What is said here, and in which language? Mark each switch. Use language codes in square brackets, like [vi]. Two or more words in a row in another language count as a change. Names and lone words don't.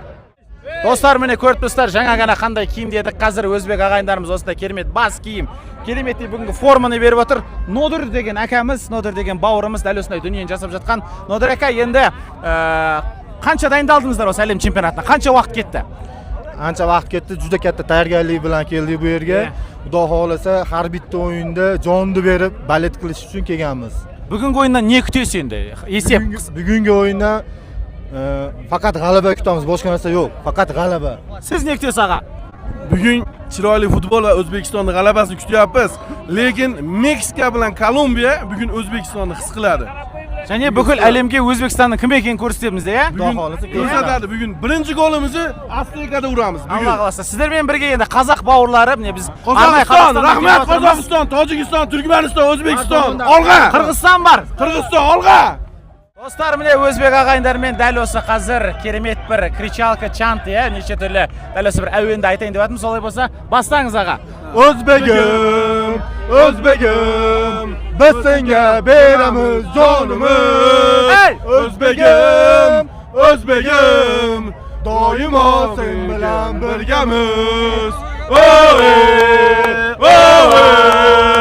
[kk] Достар, міне көріп тұрсыздар, жаңа ғана қандай киімде едік. Қазір өзбек ағайындарымыз осындай керемет бас киім, кереметтей бүгінгі форманы беріп отыр. Нодыр деген әкәміз, Нодыр деген бауырымыз дәл осындай дүниені жасап жатқан. Нодыр әка, енді қанша дайындалдыңыздар осы әлем чемпионатына? Қанша уақыт кетті? [uz] Ancha vaqt ketdi, juda katta tayyorgarlik bilan keldik bu yerga. Xudo xolasa har bitta o'yinda jonni berib balet qilish uchun kelganmiz. Bugungi o'yindan ne kutasiz endi? [kk] Esep. [uz] Bugungi o'yindan faqat g'alaba kutamiz, boshqa narsa yo'q. Faqat g'alaba. Siz ne kutasiz ağa? Bugun chiroyli futbol va O'zbekistonning g'alabasini kutyapmiz. Lekin Meksika bilan Kolumbiya bugun O'zbekistonni his qiladi. [kk] Және бүкіл әлемге Өзбекстанның кім екенін көрсетеміз, иә? [uz] Ko'rsatadi. Bugun birinchi golimizni Aztekada uramiz. Alloh qalasa. [kk] Sizlarмен бірге енді қазақ бауырлары, міне biz [uz] Qozog'iston, rahmat Qozog'iston, Tojikiston, Turkmaniston, O'zbekiston, olg'a. [kk] Qirg'iziston бар. [uz] Qirg'iziston, olg'a. Dostlar, [kk] mine өзбек ағайындармен дәл осы қазір керемет бір кричалка, чант, неше түрлі дәл осы бір әуенді айтайын деп жатырмын. Солай болса, бастаңыз аға. [uz] O'zbegim, O'zbegim, biz senga beramiz jonimiz. O'zbegim, O'zbegim, doimo sen bilan birgamiz. Oy, oy.